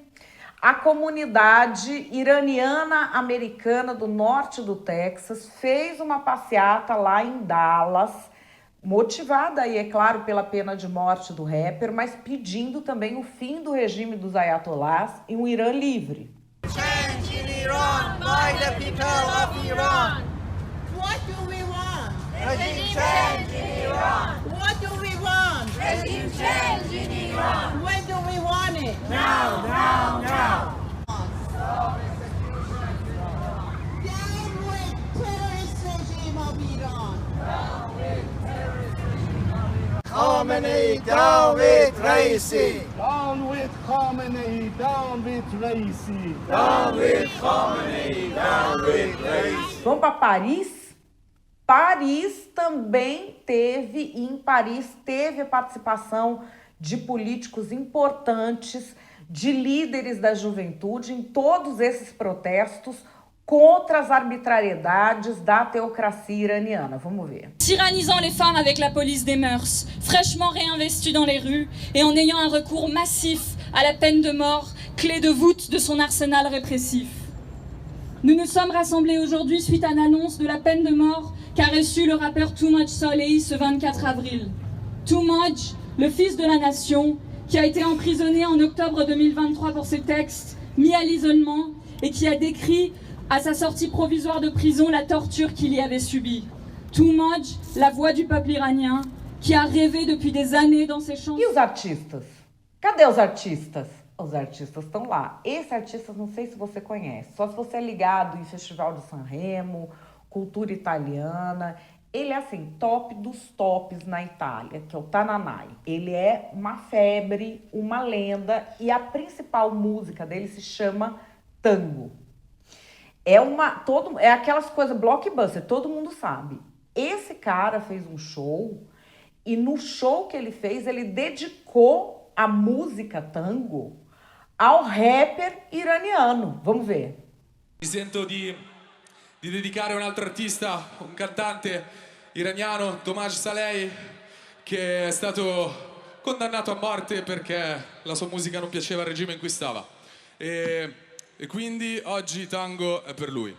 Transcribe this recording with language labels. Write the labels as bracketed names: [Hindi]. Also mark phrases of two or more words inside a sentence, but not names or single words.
[Portuguese] A comunidade iraniana-americana do norte do Texas fez uma passeata lá em Dallas, motivada aí, é claro, pela pena de morte do rapper, mas pedindo também o fim do regime dos ayatolás e um Irã livre. [English] Change in Iran by the people of Iran. What do we want? Regime change in Iran. What do we want? Regime change in Iran. When do we want it? Now, now, now. Down with terrorist regime of Iran. Khamenei, down with Raisi. Down with Khamenei, down with Raisi. Down with Khamenei, down with Raisi. [Portuguese] Vamos para Paris? Paris também teve, e em Paris teve a participação de políticos importantes, de líderes da juventude em todos esses protestos contra as arbitrariedades da teocracia iraniana. Vamos ver. [French] Tyrannisant les femmes avec la police des mœurs, fraîchement réinvestie dans les rues et en ayant un recours massif à la peine de mort, clé de voûte de son arsenal répressif. Nous nous sommes rassemblés aujourd'hui suite à l'annonce de la peine de mort qu'a reçue le rappeur Too Much Soleil ce 24 avril. Too Much, le fils de la nation, qui a été emprisonné en octobre 2023 pour ses textes, mis à l'isolement et qui a décrit à sa sortie provisoire de prison la torture qu'il y avait subie. Too Much, la voix du peuple iranien, qui a rêvé depuis des années dans ses chansons. [Portuguese] E os artistas? Cadê os artistas? Os artistas estão lá. Esse artista, não sei se você conhece, só se você é ligado em Festival de Sanremo, cultura italiana. Ele é assim, top dos tops na Itália, que é o Tananai. Ele é uma febre, uma lenda, e a principal música dele se chama Tango. É aquelas coisas blockbuster, todo mundo sabe. Esse cara fez um show, e no show que ele fez, ele dedicou a música Tango ao rapper iraniano. Vamos ver. [Italian] Mi sento di dedicare a un altro artista, un cantante iraniano, Tomaj Saleh, che è stato condannato a morte perché la sua musica non piaceva al regime in cui stava. E quindi oggi Tango è per lui.